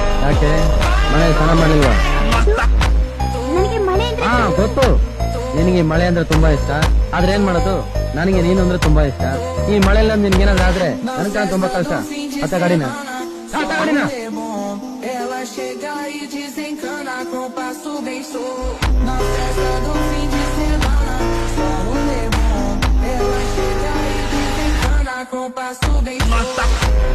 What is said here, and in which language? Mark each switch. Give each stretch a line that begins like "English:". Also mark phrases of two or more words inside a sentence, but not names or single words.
Kannada: ಯಾಕೆ ಮಳೆ ಸ್ನಾನ ಮಾಡಿಲ್ವಾ? ನನಗೆ ಮಳೆ ಅಂದ್ರೆ ಹಾ ಗೊತ್ತು, ನಿನಗೆ ಮಳೆ ಅಂದ್ರೆ ತುಂಬಾ ಇಷ್ಟ. ಆದ್ರೆ ಏನ್ ಮಾಡೋದು, ನನಗೆ ನೀನು ಅಂದ್ರೆ ತುಂಬಾ ಇಷ್ಟ. ಈ ಮಳೆಲ್ಲ ನಿನ್ಗೇನಾದ್ರೂ ಆದ್ರೆ ನನ್ಕ ತುಂಬಾ ಕಷ್ಟ. ಅತ್ತ ಗಾಡಿನ ಗಾಡಿನ
Portuguese: Ela chega e desencana com passo bem solto. Na festa do fim de semana, só um lemon. Ela chega e desencana com passo bem solto.